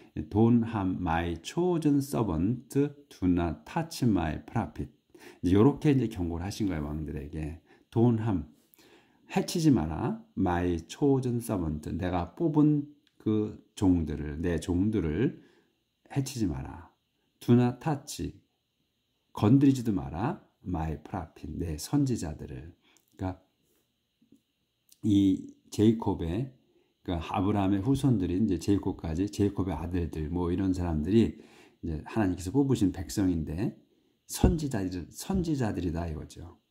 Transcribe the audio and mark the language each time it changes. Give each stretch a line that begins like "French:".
English: Don't harm my chosen servant, do not touch my prophet.
Korean: 이제 이렇게 이제 경고를 하신 거예요, 왕들에게.
English: Don't harm,
Korean: 해치지 마라.
English: My chosen servant,
Korean: 내가 뽑은 그 종들을, 내 종들을 해치지 마라.
English: Do not touch,
Korean: 건드리지도 마라.
English: My prophet,
Korean: 내 선지자들을. 그러니까 이 제이콥의, 그러니까 아브라함의 후손들인 이제 제이콥의 아들들, 뭐 이런 사람들이 이제 하나님께서 뽑으신 백성인데 선지자들이다 이거죠.